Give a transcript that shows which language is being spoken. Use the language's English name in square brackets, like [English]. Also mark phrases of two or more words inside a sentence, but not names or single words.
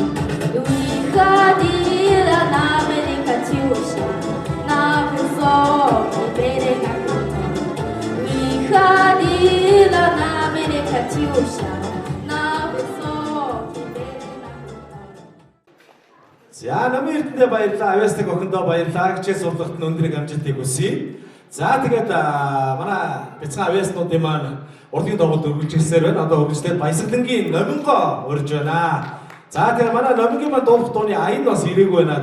[Russian] Выходила на берег Катюша, на высокий берег на крутой. Выходила на берег Катюша, на высокий берег на крутой. [Mongolian] За намын эрдэндээ баярлалаа. Авьяасдаг охиндоо баярлалаа. Хичээл сургалтын өндрийг амжилтыг хүсье. За тэгээд манай бяцхан авьяаснуудын маань урлагийн тоглолт үргэлжилсээр байна. Одоо үргэлжлээд Баясгалангийн номинго урьж байна. За тэгээд манай номингийн маань дуулах дууны аян бас ирээгүй байна.